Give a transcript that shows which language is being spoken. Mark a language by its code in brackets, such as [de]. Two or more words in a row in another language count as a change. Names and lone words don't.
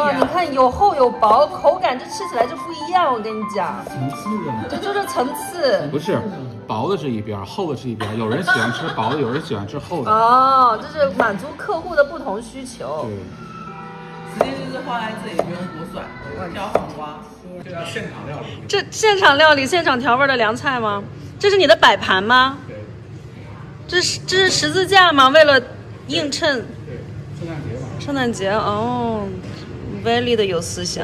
[zh] 哇！你看有厚有薄，口感这吃起來就不一樣。我跟你講，層次的，這就是層次。不是薄的是一邊，厚的是一邊。有人喜歡吃薄的，有人喜歡吃厚的。哦，這是滿足客戶的不同需求。對，直接就是放在這裡，不用剝蒜，挑黃瓜。這叫現場料理。這現場料理、現場調味的涼菜嗎？這是你的擺盤嗎？對。這是十字架嗎？為了映襯。對，聖誕節嘛。聖誕節哦，歪力的有思想。